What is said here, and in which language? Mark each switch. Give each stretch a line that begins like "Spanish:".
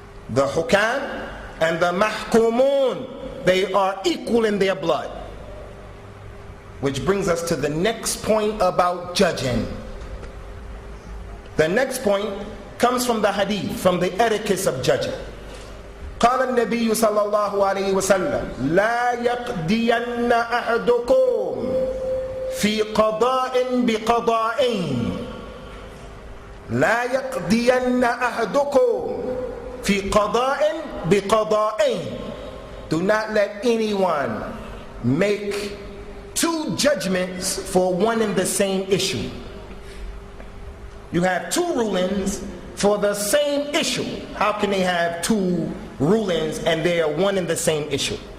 English: The hukam and the mahkumun, they are equal in their blood. Which brings us to the next point about judging. The next point comes from the hadith, from the etiquette of judging.
Arabic: قال النبي صلى الله عليه وسلم لا يقضين أحدكم في قضاء بقضاءين لا يقضين أحدكم في قضاء بقضاءين.
English: Do not let anyone make two judgments for one and the same issue. You have two rulings for the same issue. How can they have two rulings and they are one and the same issue?